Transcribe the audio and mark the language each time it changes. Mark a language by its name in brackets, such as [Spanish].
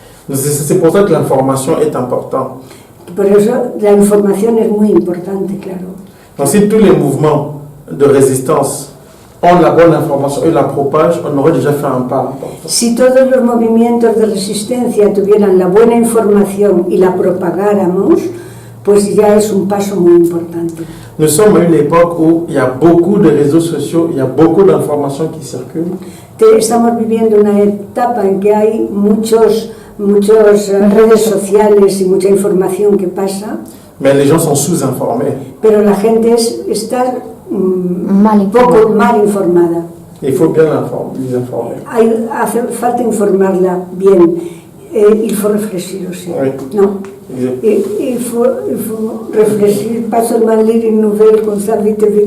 [French] C'est pour ça que l'information est importante. [Spanish] Por eso la información es muy importante, claro. [French] Donc si tous les mouvements de résistance ont la bonne information et la propagent, on aurait déjà fait un pas important. [Spanish] Si todos los movimientos de resistencia tuvieran la buena información y la propagáramos, pues ya es un paso muy importante. [French] Nous sommes à une époque où il y a beaucoup de réseaux sociaux, il y a beaucoup d'informations qui circulent. [Spanish] Estamos viviendo una etapa en que hay muchas redes sociales y mucha información que pasa. [French] Mais les gens sont sous-informés. [Spanish] Pero la gente está poco mal informada. [French] Il faut bien les informer. [Spanish] Hace falta informarla bien. [French] Il faut réfléchir aussi. Oui. Non. Il faut réfléchir, pas seulement lire une nouvelle comme ça, vite.